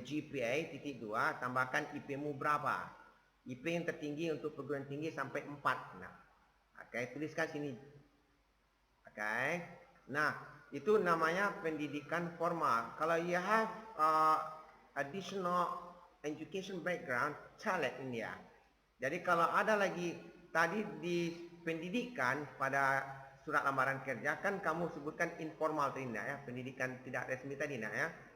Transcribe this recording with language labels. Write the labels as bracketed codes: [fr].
[id] GPA titik 2 tambahkan IP-mu berapa? IP yang tertinggi untuk perguruan tinggi sampai 4 nak. Okay. Tuliskan sini. Okay. Nah, itu namanya pendidikan formal. [en] Kalau you have additional education background, tell it in there. [id] Jadi kalau ada lagi tadi di pendidikan pada surat lamaran kerja kan kamu sebutkan informal tadi nak ya, pendidikan tidak resmi tadi nak ya.